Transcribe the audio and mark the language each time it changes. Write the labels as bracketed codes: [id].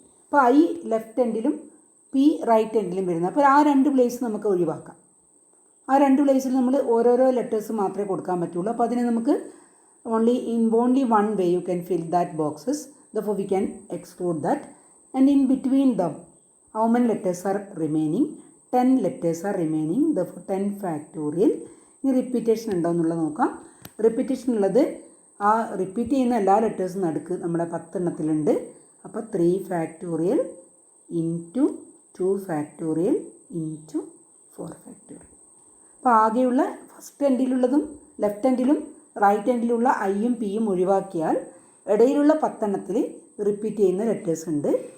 [ml] അപ്പോൾ I left എൻഡിലും P right എൻഡിലും വരുന്നത്. അപ്പോൾ ആ 2 പ്ലേസ് നമുക്ക് ഒഴിവാക്കാം. ആ 2 പ്ലേസിൽ നമ്മൾ ഓരോരോ ലെറ്റേഴ്സ് മാത്രമേ കൊടുക്കാൻ പറ്റുള്ളൂ. അപ്പോൾ അതിനെ നമുക്ക് [en] only one way you can fill that boxes, therefore we can exclude that. And in between them, how many letters are remaining? 10 letters are remaining, therefore 10 factorial. [ml] ഈ റിപ്പീറ്റേഷൻ ഉണ്ടോ എന്നുള്ളത് നോക്കാം. റിപ്പീറ്റേഷൻ ഉള്ളത്, ആ റിപ്പീറ്റ് ചെയ്യുന്ന എല്ലാ ലെറ്റേഴ്സും നടുക്ക് നമ്മുടെ 10 എണ്ണത്തിലുണ്ട്. അപ്പോൾ 3 factorial into 2 factorial into 4 factorial. അപ്പോൾ ആകെയുള്ള ഫസ്റ്റ് എൻഡിലുള്ളതും ലെഫ്റ്റ് എൻഡിലും റൈറ്റ് എൻഡിലുള്ള ഐയും പിയും ഒഴിവാക്കിയാൽ ഇടയിലുള്ള 10 എണ്ണത്തിൽ റിപ്പീറ്റ് ചെയ്യുന്ന ലെറ്റേഴ്സ് ഉണ്ട്.